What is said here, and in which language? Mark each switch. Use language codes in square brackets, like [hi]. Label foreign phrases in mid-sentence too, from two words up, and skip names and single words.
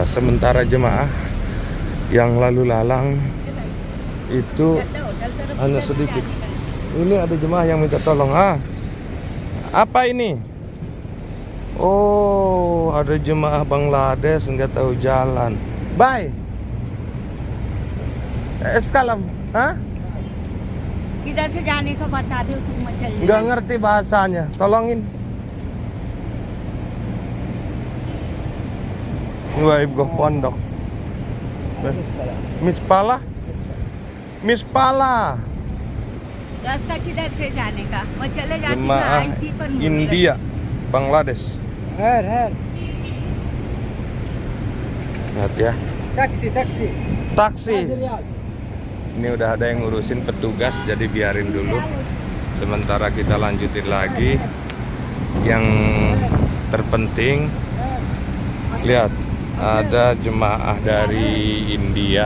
[id] Sementara jemaah yang lalu lalang itu hanya sedikit. Ini ada jemaah yang minta tolong. Apa ini? Oh, ada jemaah Bangladesh nggak tahu jalan. Bye. Sekarang, hah? [hi] किधर से जाने का बता दो तुम मैं चल [id] Nggak ngerti bahasanya. Tolongin. Gua ibu pondok. Miss Pala? Miss Pala. [hi] रास्ता किधर से जाने का मैं चले जाती मैं [id] Jemaah [hi] आई थी पर मुड़ गई। [id] India, Bangladesh. Her. Lihat ya. Taksi. Taksi. Riyal. Ini udah ada yang ngurusin petugas, jadi biarin dulu. Sementara kita lanjutin lagi. Yang terpenting, lihat, ada jemaah dari India